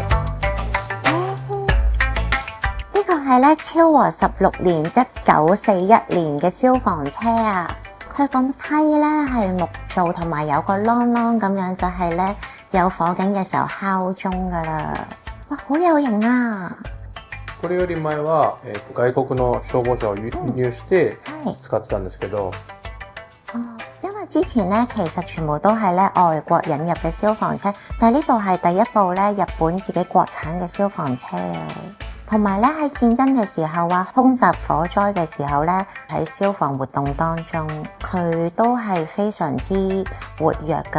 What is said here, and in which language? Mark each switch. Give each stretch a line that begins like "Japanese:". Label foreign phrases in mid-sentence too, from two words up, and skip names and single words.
Cantonese: 呢個係咧昭和16年1941年嘅消防車啊！佢個梯咧係木做，同埋有個啷啷咁樣，就係咧有火警嘅時候敲鐘噶啦。哇，好有型啊！
Japanese: これより前は、外國の消防車を輸入して使ってたんですけど。
Cantonese: 因為之前咧其實全部都係咧外國引入嘅消防車，但係呢部係第一部咧日本自己國產嘅消防車啊。同埋咧喺戰爭嘅時候啊，空襲火災嘅時候咧，喺消防活動當中，佢都係非常之活躍㗎。